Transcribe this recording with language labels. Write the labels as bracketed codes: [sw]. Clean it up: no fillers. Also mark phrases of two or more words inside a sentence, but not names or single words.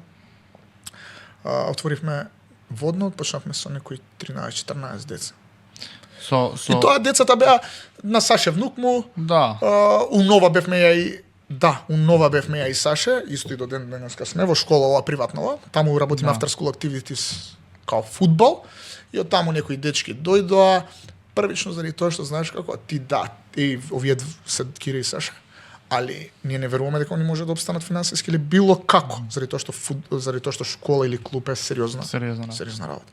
[mk] Отворивме Водно, почнавме со некои 13-14 деца. И тоа децата беа на Саше внук му. Да. У Нова бевме ја и Саше, исто и до денеска сме во школа ова приватнова. Таму работиме [en] after school activities [mk] као фудбал и од таму некои дечки дојдоа првично заради тоа што знаеш како и овие се Кире и Саше. Али ние не веруваме дека они може да обстанат финансиски или било како, заради тоа што школа или клуб е сериозна работа.